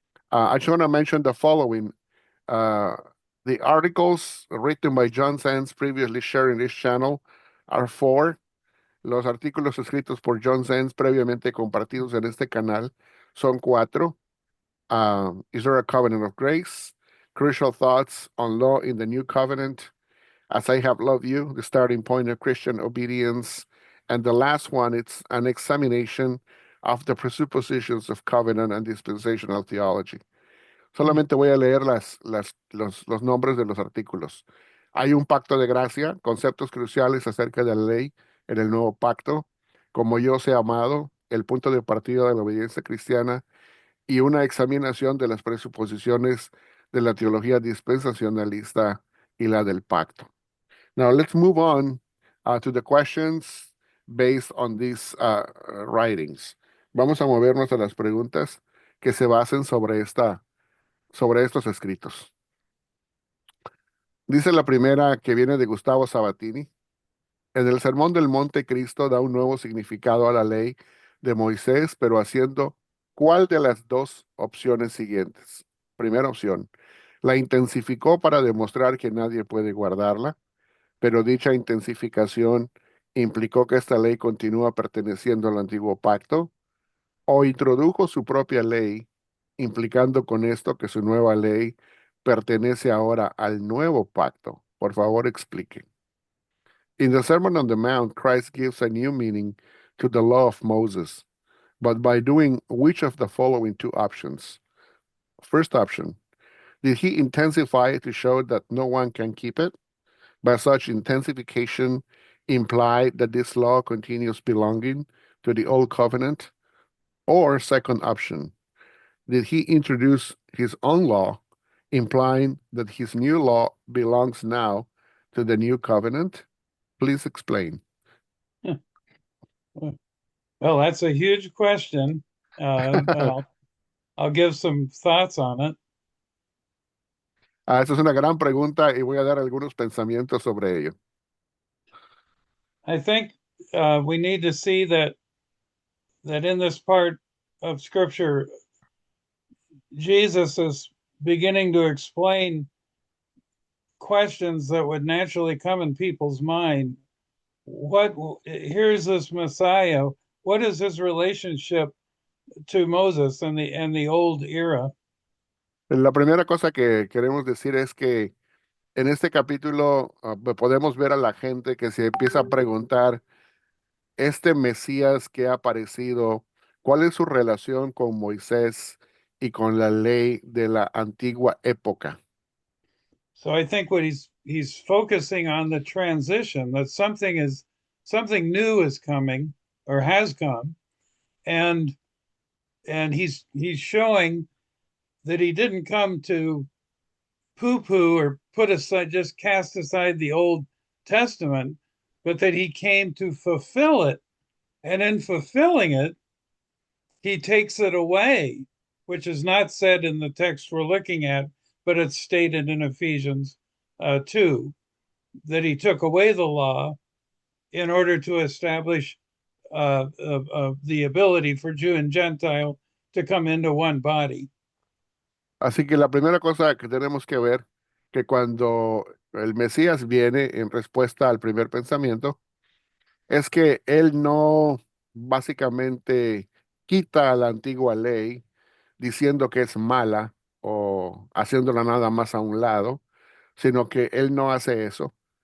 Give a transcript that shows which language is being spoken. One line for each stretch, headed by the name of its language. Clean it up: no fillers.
English: I just want to mention the following. Uh, the articles written by John Sands previously shared in this channel are four.
Spanish: Los artículos escritos por John Sands previamente compartidos en este canal son cuatro.
English: Is there a covenant of grace? Crucial thoughts on law in the new covenant. As I have loved you, the starting point of Christian obedience. And the last one, it's an examination of the presuppositions of covenant and dispensational theology.
Spanish: Solamente voy a leer los nombres de los artículos. Hay un pacto de gracia, conceptos cruciales acerca de la ley en el nuevo pacto, como yo sé amado, el punto de partida de la obediencia cristiana y una examinación de las presuposiciones de la teología dispensacionalista y la del pacto.
English: Now let's move on to the questions based on these writings.
Spanish: Vamos a movernos a las preguntas que se basen sobre estos escritos. Dice la primera que viene de Gustavo Sabatini. En el Sermón del Monte, Cristo da un nuevo significado a la ley de Moisés, pero haciendo ¿cuál de las dos opciones siguientes? Primera opción, la intensificó para demostrar que nadie puede guardarla, pero dicha intensificación implicó que esta ley continúa perteneciendo al antiguo pacto, o introdujo su propia ley, implicando con esto que su nueva ley pertenece ahora al nuevo pacto. Por favor, explique.
English: In the Sermon on the Mount, Christ gives a new meaning to the law of Moses, but by doing which of the following two options? First option, did he intensify it to show that no one can keep it? By such intensification imply that this law continues belonging to the old covenant? Or second option, did he introduce his own law, implying that his new law belongs now to the new covenant? Please explain. Well, that's a huge question, and I'll give some thoughts on it.
Spanish: Esa es una gran pregunta y voy a dar algunos pensamientos sobre ello.
English: I think we need to see that in this part of Scripture, Jesus is beginning to explain questions that would naturally come in people's mind. Here's this Messiah. What is his relationship to Moses and the old era.
Spanish: La primera cosa que queremos decir es que en este capítulo podemos ver a la gente que se empieza a preguntar, este Mesías que ha aparecido, ¿cuál es su relación con Moisés y con la ley de la antigua época?
English: So I think what he's focusing on the transition, that something new is coming or has come, and he's showing that he didn't come to poo-poo or put aside, just cast aside the Old Testament, but that he came to fulfill it. And in fulfilling it, he takes it away, which is not said in the text we're looking at, but it's stated in Ephesians 2, that he took away the law in order to establish the ability for Jew and Gentile to come into one body.
Spanish: Así que la primera cosa que tenemos que ver, que cuando el Mesías viene en respuesta al primer pensamiento, es que él no básicamente quita la antigua ley diciendo que es mala o haciéndola nada más a un lado, sino que él no hace eso.